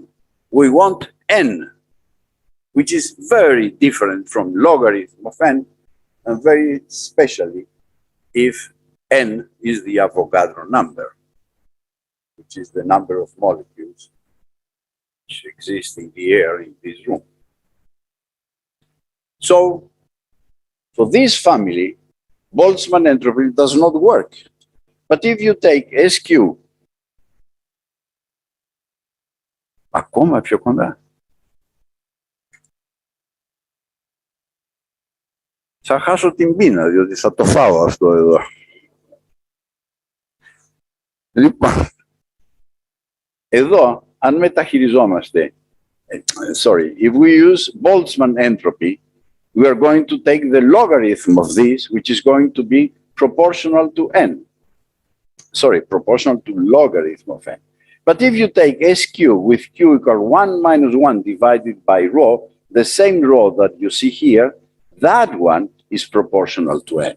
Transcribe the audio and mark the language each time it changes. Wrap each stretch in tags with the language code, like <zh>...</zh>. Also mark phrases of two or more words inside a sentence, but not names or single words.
<en>We want n, which is very different from logarithm of n, and very especially if n is the Avogadro number, which is the number of molecules which exist in the air in this room. So, for this family, Boltzmann entropy does not work. But if you take SQ,</en> <el>ακόμα πιο κοντά, θα χάσω την πείνα, διότι θα το φάω αυτό εδώ. Λοιπόν, εδώ, αν μεταχειριζόμαστε,</el> <en>if we use Boltzmann entropy, we are going to take the logarithm of this, which is going to be proportional to n. Sorry, proportional to logarithm of n. But if you take SQ with Q equal 1 minus 1 divided by rho, the same rho that you see here, that one is proportional to n.</en>